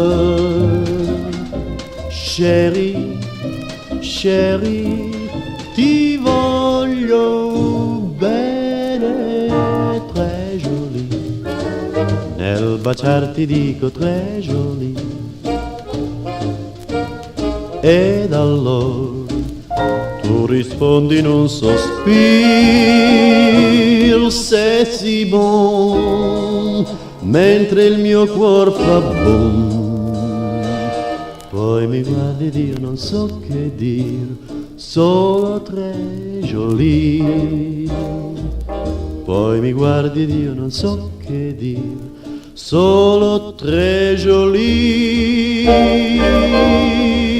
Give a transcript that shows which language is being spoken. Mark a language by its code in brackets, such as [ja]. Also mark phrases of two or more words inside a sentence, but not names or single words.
[fr] chérie, chérie, [it] ti voglio bene, [fr] très jolie, [it] nel baciarti dico [fr] très jolie, [it] ed allora tu rispondi in un sospiro, [fr] c'est si bon, [it] mentre il mio cuor fa boom. Poi mi guardi ed io non so che dire, solo [fr] très jolie. [it] Poi mi guardi ed io non so che dire, solo [fr] très jolie.